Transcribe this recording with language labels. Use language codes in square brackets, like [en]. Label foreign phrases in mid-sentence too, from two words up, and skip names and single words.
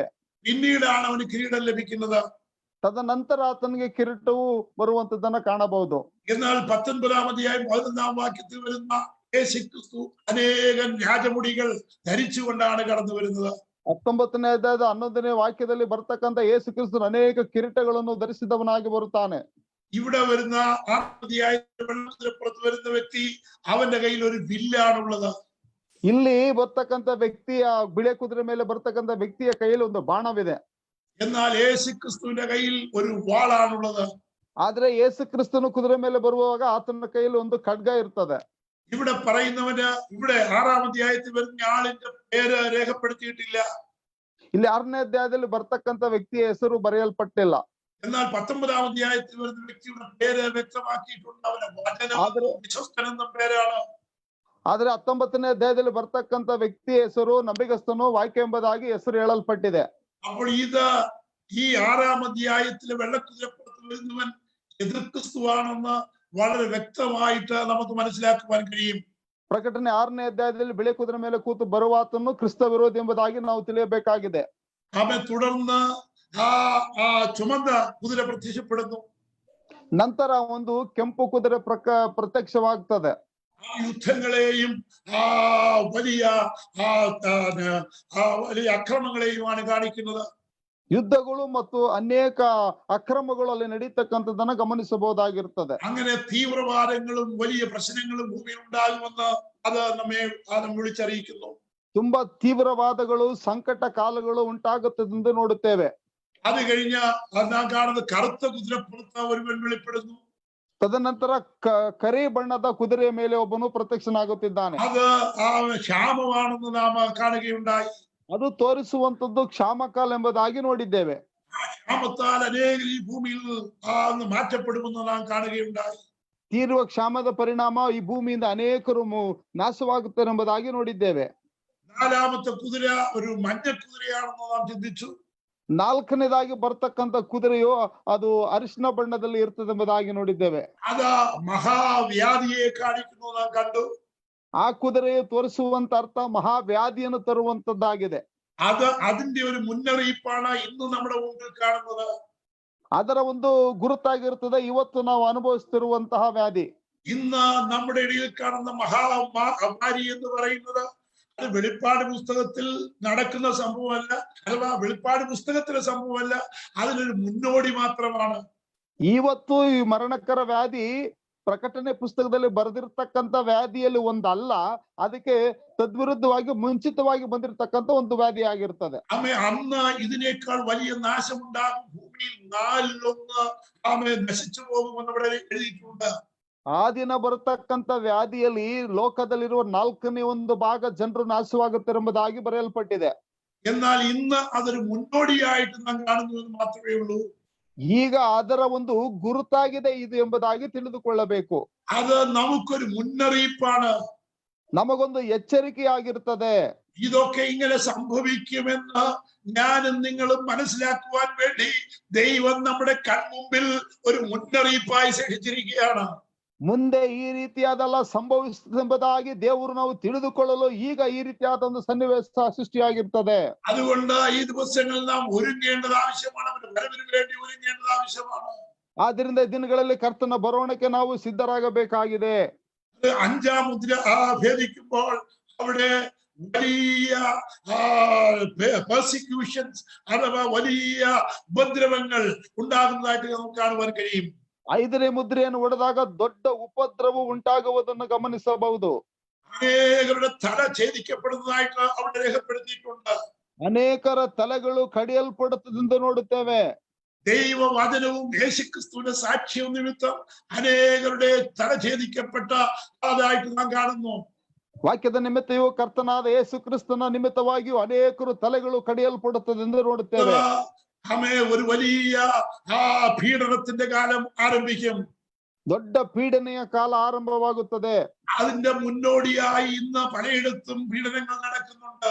[ml] പിന്നീടാണ് അവന് കിരീടം ലഭിക്കുന്നത്. [kn] ತದನಂತರ ಆತನಿಗೆ ಕಿರೀಟವು ಬರುವಂತದನ್ನ ಕಾಣಬಹುದು. [ml] എന്നാൽ 19-ാം അധ്യായം 11-ാം വാക്യത്തിൽ വരുന്ന യേശു ക്രിസ്തു അനേകം രാജമുടികൾ ധരിച്ചുകൊണ്ടാണ് കടന്നു വരുന്നത്. [kn] 19ನೇ ಅಧ್ಯಾಯದ 11ನೇ ವಾಕ್ಯದಲ್ಲಿ ಬರ್ತಕ್ಕಂಥ ಯೇಸು ಕ್ರಿಸ್ತನು ಅನೇಕ ಕಿರೀಟಗಳನ್ನು ಧರಿಸಿದವನಾಗಿ ಬರುತ್ತಾನೆ. [ml] ഇവിടെ വരുന്ന 6-ാം അധ്യായത്തിൽ വെള്ളക്കുതിരപ്പുറത്ത് വരുന്ന വ്യക്തി അവന്റെ കയ്യിൽ ഒരു വില്ലാണുള്ളത്. [kn] ಇಲ್ಲಿ ಬರ್ತಕ್ಕಂಥ ವ್ಯಕ್ತಿಯ ಬಿಳೆ ಕುದುರೆ ಮೇಲೆ ಬರ್ತಕ್ಕಂಥ ವ್ಯಕ್ತಿಯ ಕೈಯಲ್ಲಿ ಒಂದು ಬಾಣವಿದೆ. [ml] എന്നാൽ യേശു ക്രിസ്തുവിന്റെ കയ്യിൽ ഒരു വാളാണുള്ളത്. [kn] ಆದ್ರೆ ಯೇಸು ಕ್ರಿಸ್ತನು ಕುದುರೆ ಮೇಲೆ ಬರುವಾಗ ಆತನ ಕೈಯಲ್ಲಿ ಒಂದು ಖಡ್ಗ ಇರ್ತದೆ. [ml] ഇവിടെ പറയുന്നവന് ഇവിടെ 6-ാം അധ്യായത്തിൽ വരുന്ന ആളിന്റെ പേര് രേഖപ്പെടുത്തിയിട്ടില്ല. [kn] ಇಲ್ಲಿ 6ನೇ ಅಧ್ಯಾಯದಲ್ಲಿ ಬರ್ತಕ್ಕಂಥ ವ್ಯಕ್ತಿಯ ಹೆಸರು ಬರೆಯಲ್ಪಟ್ಟಿಲ್ಲ. [ml] എന്നാൽ 19-ാം അധ്യായത്തിൽ വരുന്ന വ്യക്തിയുടെ പേര് വ്യക്തമാക്കിയിട്ടുണ്ട്. അവന്റെ വചനം വിശ്വസ്തനെന്ന പേരാണ്. [kn] ಆದ್ರೆ 19ನೇ ಅಧ್ಯಾಯದಲ್ಲಿ ಬರ್ತಕ್ಕಂಥ ವ್ಯಕ್ತಿಯ ಹೆಸರು ನಂಬಿಗಸ್ತನು ವಾಕ್ಯ ಎಂಬುದಾಗಿ ಹೆಸರು ಹೇಳಲ್ಪಟ್ಟಿದೆ. [ml] അപ്പോൾ ഇത് ഈ 6-ാം അധ്യായത്തിലെ വെള്ളക്കുതിരപ്പുറത്ത് വരുന്നവൻ എതിർ ക്രിസ്തുവാണെന്ന് വളരെ വ്യക്തമായിട്ട് നമുക്ക് മനസ്സിലാക്കുവാൻ കഴിയും. [kn] ಪ್ರಕಟಣೆ 6ನೇ ಅಧ್ಯಾಯದಲ್ಲಿ ಬಿಳೆ ಕುದುರೆ ಮೇಲೆ ಕೂತು ಬರುವಾತನು ಕ್ರಿಸ್ತ ವಿರೋಧಿ ಎಂಬುದಾಗಿ ನಾವು ತಿಳಿಯಬೇಕಾಗಿದೆ. [ml] അവൻ തുടർന്ന് ചുമന്ന കുതിര പ്രത്യക്ഷപ്പെടുന്നു. [kn] ನಂತರ ಒಂದು ಕೆಂಪು ಕುದುರೆ ಪ್ರತ್ಯಕ್ಷವಾಗ್ತದೆ. [ml] യുദ്ധങ്ങളെയും വലിയ വലിയ അക്രമങ്ങളെയുമാണ് കാണിക്കുന്നത്. [kn] ಯುದ್ಧಗಳು ಮತ್ತು ಅನೇಕ ಅಕ್ರಮಗಳು ಅಲ್ಲಿ ನಡೀತಕ್ಕಂಥದ್ದನ್ನ ಗಮನಿಸಬಹುದಾಗಿರ್ತದೆ. [ml] അങ്ങനെ തീവ്രവാദങ്ങളും വലിയ പ്രശ്നങ്ങളും ഭൂമിയിൽ ഉണ്ടാകുമെന്ന് അത് നമ്മെ വിളിച്ചറിയിക്കുന്നു. [kn] ತುಂಬಾ ತೀವ್ರವಾದಗಳು ಸಂಕಟ ಕಾಲಗಳು ಉಂಟಾಗುತ್ತದೆಂದು ನೋಡುತ್ತೇವೆ. [ml] അത് കഴിഞ്ഞ് നാം കാണുന്നത് കറുത്ത കുതിരപ്പുറത്ത് ഒരുവൻ വെളിപ്പെടുന്നു. [kn] ತದನಂತರ ಕರಿ ಬಣ್ಣದ ಕುದುರೆಯ ಮೇಲೆ ಒಬ್ಬನು ಪ್ರತ್ಯಕ್ಷನಾಗುತ್ತಿದ್ದಾನೆ. [ml] അത് ക്ഷാമമാണെന്ന് നാം കാണുകയുണ്ടായി. [kn] ಅದು ತೋರಿಸುವಂತದ್ದು ಕ್ಷಾಮಕಾಲ ಎಂಬುದಾಗಿ ನೋಡಿದ್ದೇವೆ. [ml] ക്ഷാമത്താൽ അനേകർ ഈ ഭൂമിയിൽ മാറ്റപ്പെടുമെന്ന് നാം കാണുകയുണ്ടായി. [kn] ತೀರುವ ಕ್ಷಾಮದ ಪರಿಣಾಮ ಈ ಭೂಮಿಯಿಂದ ಅನೇಕರು ನಾಶವಾಗುತ್ತಾರೆ ಎಂಬುದಾಗಿ ನೋಡಿದ್ದೇವೆ. [ml] 4-ാമത്തെ കുതിര ഒരു മഞ്ഞ കുതിരയാണെന്ന് നാം ചിന്തിച്ചു. [kn] 4ನೇದಾಗಿ ಬರ್ತಕ್ಕಂಥ ಕುದುರೆಯು ಅದು ಅರಿಶಿನ ಬಣ್ಣದಲ್ಲಿ ಇರ್ತದೆ ಎಂಬುದಾಗಿ ನೋಡಿದ್ದೇವೆ. [ml] അത് മഹാവ്യാധിയെ കാണിക്കുന്നു നാം കണ്ടു. [kn] ಆ ಕುದುರೆಯು ತೋರಿಸುವಂತ ಅರ್ಥ ಮಹಾವ್ಯಾಧಿಯನ್ನು ತರುವಂತದ್ದಾಗಿದೆ. [ml] അത് അതിന്റെ ഒരു മുന്നറിയിപ്പാണ് ഇന്ന് നമ്മുടെ മുമ്പിൽ കാണുന്നത്. [kn] ಅದರ ಒಂದು ಗುರುತಾಗಿರ್ತದೆ ಇವತ್ತು ನಾವು ಅನುಭವಿಸುತ್ತಿರುವಂತಹ ವ್ಯಾಧಿ. [ml] ഇന്ന് നമ്മുടെ ഇടയിൽ കാണുന്ന മഹാമാരി എന്ന് പറയുന്നത് അത് വെളിപ്പാട് പുസ്തകത്തിൽ നടക്കുന്ന സംഭവമല്ല, അഥവാ വെളിപ്പാട് പുസ്തകത്തിലെ സംഭവമല്ല, അതിനൊരു മുന്നോടി മാത്രമാണ്. [kn] ಇವತ್ತು ಈ ಮರಣಕರ ವ್ಯಾಧಿ ಪ್ರಕಟಣೆ ಪುಸ್ತಕದಲ್ಲಿ ಬರೆದಿರ್ತಕ್ಕಂಥ ವ್ಯಾಧಿಯಲ್ಲಿ ಒಂದಲ್ಲ, ಅದಕ್ಕೆ ತದ್ವಿರುದ್ಧವಾಗಿ ಮುಂಚಿತವಾಗಿ ಬಂದಿರತಕ್ಕಂಥ ಒಂದು ವ್ಯಾಧಿ ಆಗಿರ್ತದೆ. [ml] അന്ന് ഇതിനേക്കാൾ വലിയ നാശമുണ്ടാകും, ഭൂമിയിൽ 1/4 നശിച്ചു പോകുമെന്ന് ഇവിടെ എഴുതിയിട്ടുണ്ട്. [kn] ಆ ದಿನ ಬರತಕ್ಕಂಥ ವ್ಯಾಧಿಯಲ್ಲಿ ಲೋಕದಲ್ಲಿರುವ 1/4 ಜನರು ನಾಶವಾಗುತ್ತಿರುವುದಾಗಿ ಬರೆಯಲ್ಪಟ್ಟಿದೆ. [ml] എന്നാൽ ഇന്ന് അതൊരു മുന്നോടിയായിട്ട് നാം കാണുന്നു എന്ന് മാത്രമേ ഉള്ളൂ. [kn] ಈಗ ಅದರ ಒಂದು ಗುರುತಾಗಿದೆ ಇದು ಎಂಬುದಾಗಿ ತಿಳಿದುಕೊಳ್ಳಬೇಕು. [ml] അത് നമുക്കൊരു മുന്നറിയിപ്പാണ്, [kn] ನಮಗೊಂದು ಎಚ್ಚರಿಕೆಯಾಗಿರ್ತದೆ. [ml] ഇതൊക്കെ ഇങ്ങനെ സംഭവിക്കുമെന്ന് ഞാനും നിങ്ങളും മനസ്സിലാക്കുവാൻ വേണ്ടി ദൈവം നമ്മുടെ കൺമുമ്പിൽ ഒരു മുന്നറിയിപ്പായി സൃഷ്ടിച്ചിരിക്കുകയാണ്. [kn] ಮುಂದೆ ಈ ರೀತಿಯಾದೆಲ್ಲ ಸಂಭವಿಸುವುದೆಂಬುದಾಗಿ ದೇವರು ನಾವು ತಿಳಿದುಕೊಳ್ಳಲು ಈಗ ಈ ರೀತಿಯಾದ ಒಂದು ಸನ್ನಿವೇಶ ಸೃಷ್ಟಿಯಾಗಿರ್ತದೆ. [ml] അതുകൊണ്ട് ഈ ദിവസങ്ങളിൽ നാം ഒരുങ്ങേണ്ടത് ആവശ്യമാണ്, അവന്റെ വരവിന് വേണ്ടി ഒരുങ്ങേണ്ടത് ആവശ്യമാണ്. [kn] ಆದ್ರಿಂದ ದಿನಗಳಲ್ಲಿ ಕರ್ತನ ಬರೋಣಕ್ಕೆ ನಾವು ಸಿದ್ಧರಾಗಬೇಕಾಗಿದೆ. [ml] 5-ാം മുദ്ര ഭേദിക്കുമ്പോൾ അവിടെ വലിയ പെർസിക്യൂഷൻസ് അഥവാ വലിയ ഉപദ്രവങ്ങൾ ഉണ്ടാകുന്നതായിട്ട് നമുക്ക് കാണുവാൻ കഴിയും. [kn] 5ನೇ ಮುದ್ರೆಯನ್ನು ಒಡೆದಾಗ ದೊಡ್ಡ ಉಪದ್ರವ ಉಂಟಾಗುವುದನ್ನು ಗಮನಿಸಬಹುದು. [ml] അനേകരുടെ തല ഛേദിക്കപ്പെടുന്നതായിട്ട് അവിടെ രേഖപ്പെടുത്തിയിട്ടുണ്ട്. [kn] ಅನೇಕರ ತಲೆಗಳು ಕಡಿಯಲ್ಪಡುತ್ತದೆಂದು ನೋಡುತ್ತೇವೆ. [ml] ദൈവവചനവും യേശുക്രിസ്തുവിന്റെ സാക്ഷ്യവും നിമിത്തം അനേകരുടെ തല ഛേദിക്കപ്പെട്ട അതായിട്ട് നാം കാണുന്നു. [kn] ವಾಕ್ಯದ ನಿಮಿತ್ತವೂ ಕರ್ತನಾದ ಯೇಸು ಕ್ರಿಸ್ತನ ನಿಮಿತ್ತವಾಗಿಯೂ ಅನೇಕರು ತಲೆಗಳು ಕಡಿಯಲ್ಪಡುತ್ತದೆ ಎಂದು ನೋಡುತ್ತೇವೆ. [ml] ഒരു വലിയ പീഡനത്തിന്റെ കാലം ആരംഭിക്കും. [kn] ದೊಡ್ಡ ಪೀಡನೆಯ ಕಾಲ ಆರಂಭವಾಗುತ್ತದೆ. [ml] അതിന്റെ മുന്നോടിയായി ഇന്ന് പലയിടത്തും പീഡനങ്ങൾ നടക്കുന്നുണ്ട്.